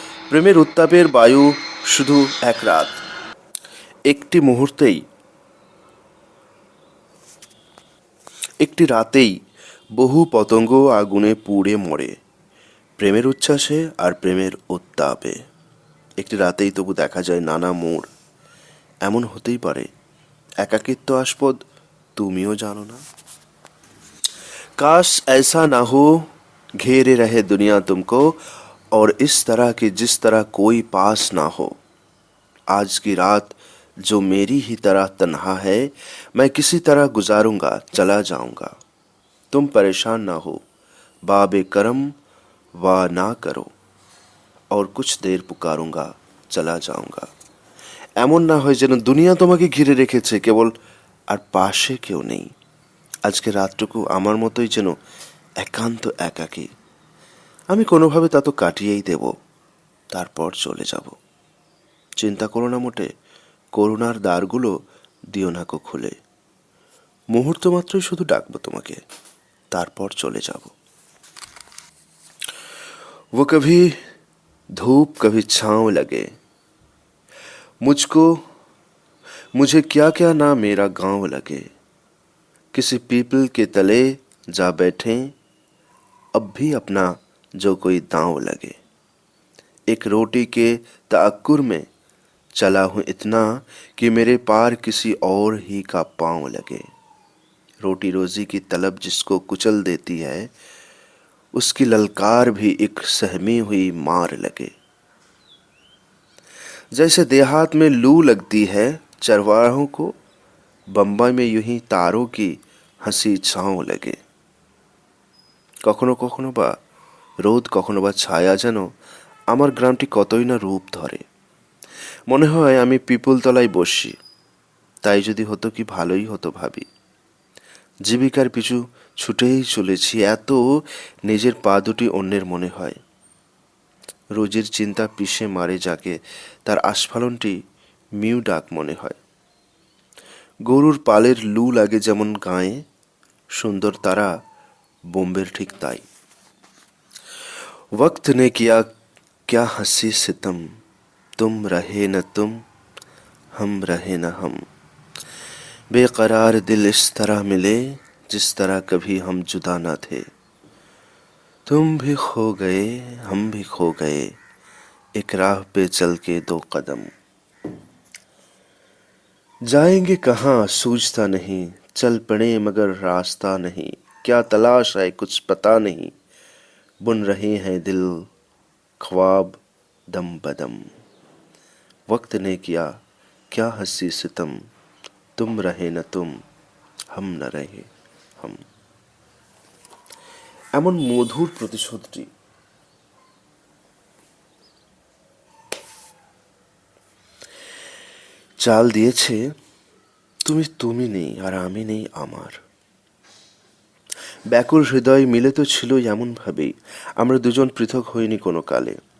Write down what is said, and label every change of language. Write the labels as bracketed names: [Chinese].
[Bangla] প্রেমের উত্তাপের বায়ু শুধু এক রাত, একটি মুহূর্তেই, একটি রাতেই বহু পতঙ্গ আগুনে পুড়ে মরে, প্রেমের উচ্ছ্বাসে আর প্রেমের উত্তাপে। একটি রাতেই তবু দেখা যায় নানা মোড়। এমন হতেই পারে একাকিত্ব আস্পদ, তুমিও জানো না। [Hindi] काश ऐसा ना हो, घेरे रहे दुनिया तुमको, और इस तरह कि जिस तरह कोई पास ना हो। आज की रात जो मेरी ही तरह तन्हा है, मैं किसी तरह गुजारूंगा, चला जाऊंगा। तुम परेशान ना हो, बाबे करम वाह ना करो, और कुछ देर पुकारूंगा, चला जाऊंगा। [Bangla] এমন না হয় যেন দুনিয়া তোমাকে ঘিরে রেখেছে কেবল, আর পাশে কেউ নেই। আজকে রাতটুকু আমার মতোই যেন একান্ত একাকী। আমি কোনোভাবে তা তো কাটিয়েই দেব, তারপর চলে যাব। চিন্তা করো না মোটে, করুণার দ্বারগুলো দিও না কো খুলে। মুহূর্ত মাত্রই শুধু ডাকবো তোমাকে, তারপর চলে যাব। [Hindi] वो कभी धूप कभी छाँव लगे, मुझको मुझे क्या क्या ना मेरा गांव लगे। किसी पीपल के तले जा बैठे, अब भी अपना जो कोई दांव लगे। एक रोटी के तअक्कुर में चला हूँ इतना कि मेरे पार किसी और ही का पाँव लगे। रोटी रोजी की तलब जिसको कुचल देती है, उसकी ललकार भी एक सहमी हुई मार लगे। जैसे देहात में लू लगती है चरवाहों को, बम्बई में यूं ही तारों की হাসি ছাও লাগে। [Bangla] কখনো কখনো বা রোদ, কখনো বা ছায়া, যেন আমার গ্রামটি কতই না রূপ ধরে। মনে হয় আমি পিপলতলায় বসি, তাই যদি হতো কি ভালোই হতো ভাবি। জীবিকার পিছু ছুটেই চলেছি এত, নিজের পা দুটি অন্যের মনে হয়। রোজির চিন্তা পিষে মারে যাকে, তার আস্ফালনটি মিউ ডাক মনে হয়। গরুর পালের লু লাগে যেমন গায়ে, সুন্দর তারা বোম্বের ঠিক তাই। [Hindi] वक्त ने किया क्या हंसी सितम, तुम रहे न तुम, हम रहे न हम। बेकरार दिल इस तरह मिले जिस तरह कभी हम जुदा न थे। तुम भी खो गए, हम भी खो गए, एक राह पे चल के दो कदम। जाएंगे कहाँ सूझता नहीं, चल पड़े मगर रास्ता नहीं। क्या तलाश है कुछ पता नहीं, बुन रहे हैं दिल ख्वाब दम बदम। वक्त ने किया क्या हंसी सितम, तुम रहे न तुम, हम न रहे हम। [Bangla] এমন মধুর প্রতিশোধটি চাল দিয়েছে, তুমি তুমি নেই আর আমি নেই আমার। ব্যাকুল হৃদয় মিলে তো ছিল এমনভাবেই, আমরা দুজন পৃথক হইনি কোনো কালে।